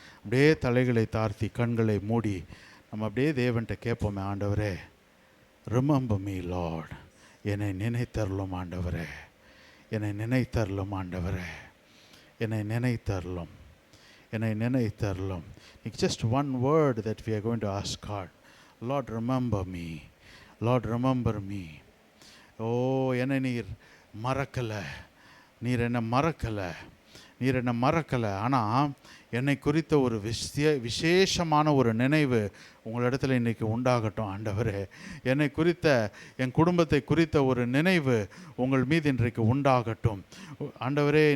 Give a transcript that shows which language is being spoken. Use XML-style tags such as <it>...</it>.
<ta>அப்படியே தலைகளை தாழ்த்தி கண்களை மூடி நம்ம அப்படியே தேவன்கிட்ட கேட்போமே, ஆண்டவரே</ta> <en>remember me Lord,</en> <ta>என்னை நினைத்தருளும் ஆண்டவரே, என்னை நினைத்தருளும் ஆண்டவரே, என்னை நினைத்தருளும், என்னை நினைத்தருளும்.</ta> <en>It's just one word that we are going to ask God. Lord remember me, Lord remember me.</en> <ta>ஓ, என்னை நீர் மறக்கலை, நீர் என்னை மறக்கலை, நீர் என்னை மறக்கலை. ஆனால் என்னை குறித்த ஒரு விசேஷமான ஒரு நினைவு உங்களிடத்தில் இன்றைக்கி உண்டாகட்டும் ஆண்டவரே. என்னை குறித்த, என் குடும்பத்தை குறித்த ஒரு நினைவு உங்கள் மீது இன்றைக்கு உண்டாகட்டும் ஆண்டவரே.</ta>